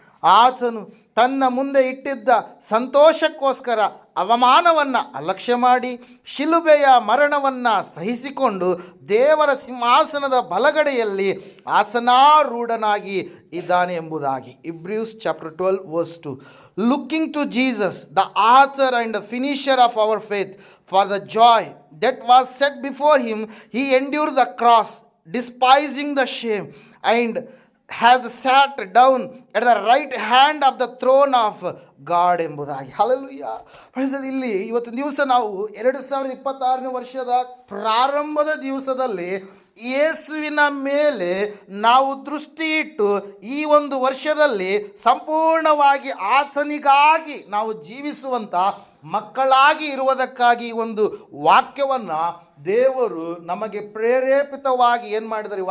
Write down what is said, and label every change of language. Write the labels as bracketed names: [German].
[Kannada] ಆತನು ತನ್ನ ಮುಂದೆ ಇಟ್ಟಿದ್ದ ಸಂತೋಷಕ್ಕೋಸ್ಕರ ಅವಮಾನವನ್ನು ಅಲಕ್ಷ್ಯ ಮಾಡಿ ಶಿಲುಬೆಯ ಮರಣವನ್ನು ಸಹಿಸಿಕೊಂಡು ದೇವರ ಸಿಂಹಾಸನದ ಬಲಗಡೆಯಲ್ಲಿ ಆಸನಾರೂಢನಾಗಿ ಇದ್ದಾನೆ ಎಂಬುದಾಗಿ. [English] Hebrews chapter 12 verse 2. Looking to Jesus, the author and the finisher of our faith, for the joy that was set before him, he endured the cross, despising the shame, and has sat down at the right hand of the throne of God [Kannada] ಎಂಬುದಾಗಿ. Hallelujah. ಇಲ್ಲಿ ಇವತ್ತಿನ ದಿವಸ ನಾವು 2026ನೇ ವರ್ಷದ ಪ್ರಾರಂಭದ ದಿವಸದಲ್ಲಿ ಯೇಸುವಿನ ಮೇಲೆ ನಾವು ದೃಷ್ಟಿ ಇಟ್ಟು ಈ ಒಂದು ವರ್ಷದಲ್ಲಿ ಸಂಪೂರ್ಣವಾಗಿ ಆತನಿಗಾಗಿ ನಾವು ಜೀವಿಸುವಂಥ ಮಕ್ಕಳಾಗಿ ಇರುವುದಕ್ಕಾಗಿ ಒಂದು ವಾಕ್ಯವನ್ನು ದೇವರು ನಮಗೆ ಪ್ರೇರೇಪಿತವಾಗಿ ಏನು ಮಾಡಿದ್ದಾರೆ?